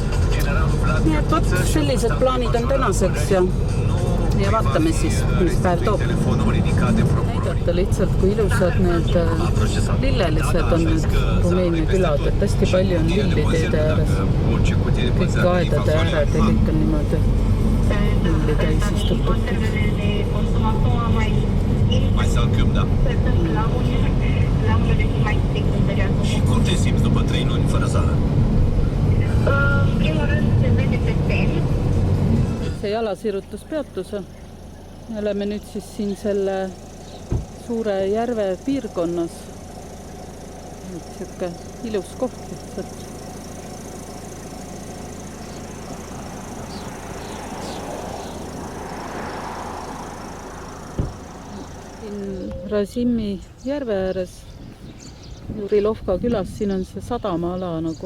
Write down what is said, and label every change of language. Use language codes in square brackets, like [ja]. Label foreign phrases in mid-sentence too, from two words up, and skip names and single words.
[et] Nii et võt, sellised plaanid on tänaseks ja vaatame siis, mis päev toob. Näidata lihtsalt, kui ilusad need lillelised on need Rumeenia külad, et hästi palju on lilli teede ääres. Kõik aedade ääred ja kõik on niimoodi lilli täis istutud. [ro] Cum te simți după 3 luni fără Zara? Primul rând se vede pe ten. [et] See jalasirutuspeatuse. Me oleme nüüd siis siin selle suure järve piirkonnas. Siuke ilus koht lihtsalt. Siin Razimi järve ääres Jurilovka külas, siin on see sadamaala nagu.